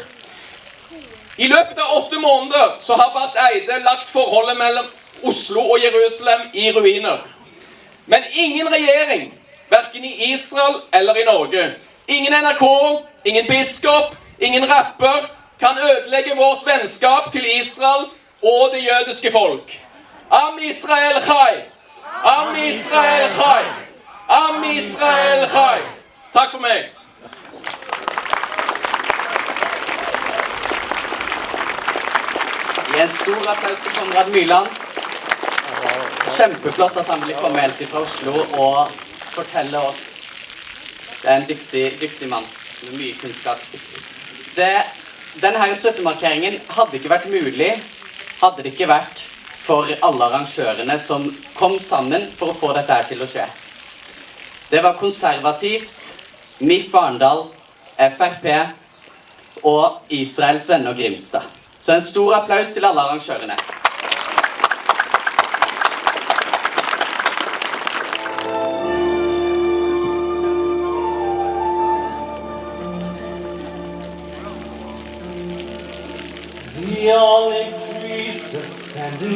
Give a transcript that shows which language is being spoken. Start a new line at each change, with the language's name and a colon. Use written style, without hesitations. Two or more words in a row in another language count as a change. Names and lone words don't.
Norwegian: I løpet av 8 måneder så har Barth Eide lagt forholdet mellom Oslo og Jerusalem i ruiner. Men ingen regjering, hverken i Israel eller i Norge, ingen NRK, ingen biskop, ingen rapper, kan ødelegge vårt vennskap til Israel og det jødiske folk.
Hebrew: Am Israel Chai! Am Israel Chai! Am Israel Chai!
Norwegian: Takk for meg. En stor applaus til Konrad Myrland. Kjempeflott at han blir formelt fra Oslo og forteller oss. Det er en dyktig mann med mye kunnskap. Denne 17-markeringen hadde ikke vært mulig, hadde det ikke vært for alle arrangørene som kom sammen for å få dette her til å skje. Det var konservativt, MIF Arendal, FrP og Israels Venner Grimstad. Så en stor applaus til alle arrangørene.
English: The olive trees that stand in